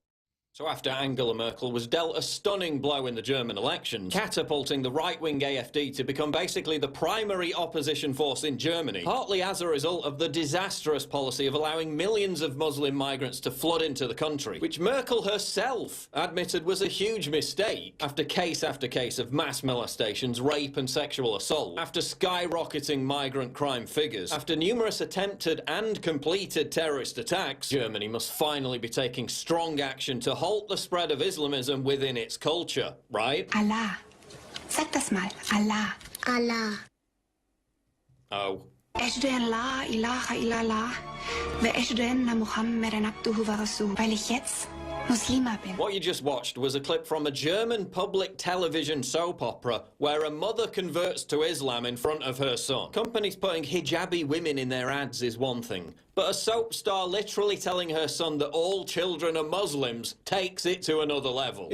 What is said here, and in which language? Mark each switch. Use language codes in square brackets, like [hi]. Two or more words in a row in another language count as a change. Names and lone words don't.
[en] So after Angela Merkel was dealt a stunning blow in the German elections, catapulting the right-wing AfD to become basically the primary opposition force in Germany, partly as a result of the disastrous policy of allowing millions of Muslim migrants to flood into the country, which Merkel herself admitted was a huge mistake after case of mass molestations, rape and sexual assault, after skyrocketing migrant crime figures, after numerous attempted and completed terrorist attacks. Germany must finally be taking strong action to halt the spread of Islamism within its culture, right? [de] Allah. Sag das mal. Allah. Allah. Oh. [ar] أشهد أن لا إله إلا الله وأشهد أن محمدًا عبده ورسوله. [de] Weil ich jetzt Muslima bin. [en] What you just watched was a clip from a German public television soap opera where a mother converts to Islam in front of her son. Companies putting hijabi women in their ads is one thing, but a soap star literally telling her son that all children are Muslims takes it to another level.